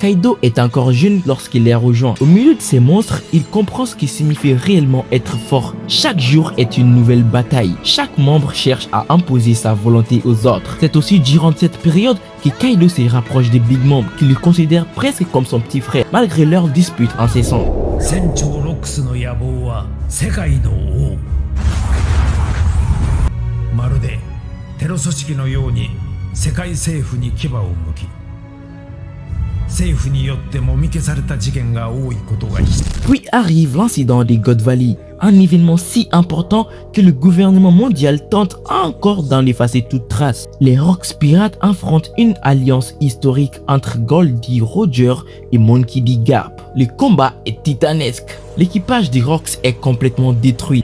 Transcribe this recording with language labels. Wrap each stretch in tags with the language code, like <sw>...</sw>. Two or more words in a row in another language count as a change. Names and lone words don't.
<fr>Kaido est encore jeune lorsqu'il les rejoint. Au milieu de ces monstres, il comprend ce qui signifie réellement être fort. Chaque jour est une nouvelle bataille. Chaque membre cherche à imposer sa volonté aux autres. C'est aussi durant cette période que Kaido se rapproche de Big Mom, qui le considère presque comme son petit frère, malgré leurs disputes incessantes.</fr> <ja>船長ロックスの野望は世界の王。まるでテロ組織のように世界政府に牙を向き、政府によってもみ消された事件が多いことが。</ja> <fr>Puis arrive l'incident des God Valley, un événement si important que le gouvernement mondial tente encore d'en effacer toute trace. Les Rocks pirates affrontent une alliance historique entre Goldie Roger et Monkey D. Garp. Le combat est titanesque. L'équipage des Rocks est complètement détruit.</fr>